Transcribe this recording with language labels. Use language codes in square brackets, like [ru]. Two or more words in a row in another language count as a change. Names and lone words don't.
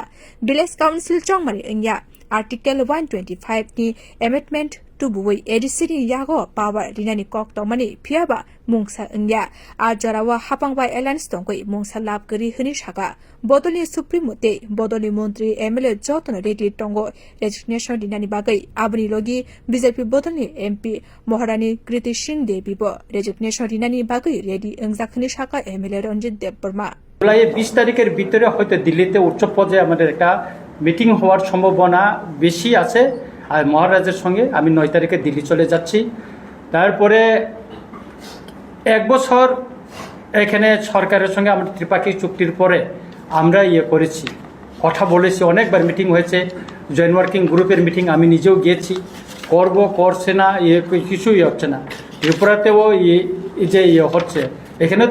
[en] village council [trp] chongmari ingya Article 125 ni amendment tubuwi ADC ni yago power rinani kok tongmani phiaba mungsa ingya ajarawa hapangbai airlines tongkoi mungsa lab kari hini saka bodoli supreme te bodoli montri MLA jotono reti tongo resignation dinani bagai abni logi BJP bodoli MP Maharani Kriti Singh Devi bo resignation dinani bagai ready ingjakhni saka MLA Ronjit Debarma [bn] জুলাই 20 তারিখের ভিতরে হয়তো দিল্লিতে উচ্চ পর্যায়ে আমাদের একটা মিটিং হওয়ার সম্ভাবনা বেশি আছে আর মহারাজের সঙ্গে আমি 9 তারিখে দিল্লি চলে যাচ্ছি তারপরে এক বছর এখানে সরকারের সঙ্গে আমরা ত্রিপাক্ষিক চুক্তির পরে আমরা করেছি কথা বলেছি অনেকবার মিটিং হয়েছে [en] joint working group's meeting [bn] আমি নিজেও গিয়েছি করব করছে না কিছুই হচ্ছে না ত্রিপুরাতেও যে হচ্ছে এখানেও